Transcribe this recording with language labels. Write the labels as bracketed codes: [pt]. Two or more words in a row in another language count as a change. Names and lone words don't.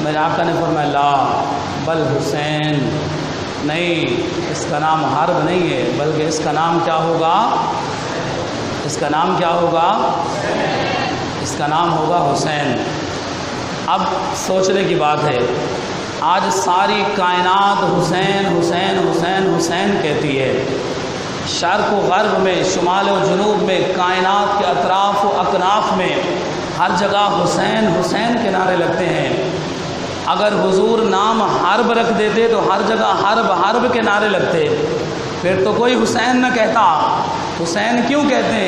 [ur] میرے آقا نے فرمایا [ar] لا بل حسین، [ur] نہیں اس کا نام حرب نہیں ہے بلکہ اس کا نام کیا ہوگا؟ اس کا نام کیا ہوگا؟ اس کا نام ہوگا حسین۔ اب سوچنے کی بات ہے، آج ساری کائنات حسین حسین حسین حسین کہتی ہے، شرق و غرب میں، شمال و جنوب میں، کائنات کے اطراف و اکناف میں ہر جگہ حسین حسین کے نعرے لگتے ہیں۔ اگر حضور نام حرب رکھ دیتے تو ہر جگہ حرب حرب کے نعرے لگتے، پھر تو کوئی حسین نہ کہتا۔ حسین کیوں کہتے ہیں؟